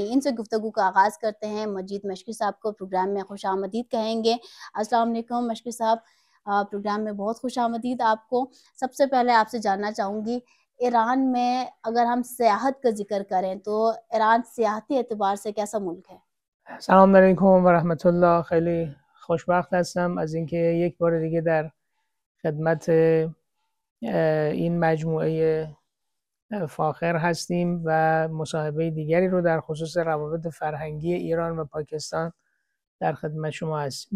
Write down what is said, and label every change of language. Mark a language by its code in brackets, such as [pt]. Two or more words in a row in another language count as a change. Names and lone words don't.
[ur] اِن سے گفتگو کا آغاز کرتے ہیں۔ مجید مشکی صاحب کو پروگرام میں خوش آمدید کہیں گے. [ar] السلام علیکم [ur] مشکی صاحب، پروگرام میں بہت خوش آمدید آپ کو. سب سے پہلے آپ سے جاننا چاہوں گی، ایران میں اگر ہم سیاحت کا ذکر کریں، تو ایران سیاحتی اعتبار سے کیسا ملک ہے? [ar] سلام علیکم و رحمت الله. [fa] خیلی خوشبخت هستم از اینکه یک بار دیگه در خدمت این مجموعه فاخر هستیم و مصاحبه دیگری رو در خصوص روابط فرهنگی ایران و پاکستان در خدمت شما هستیم.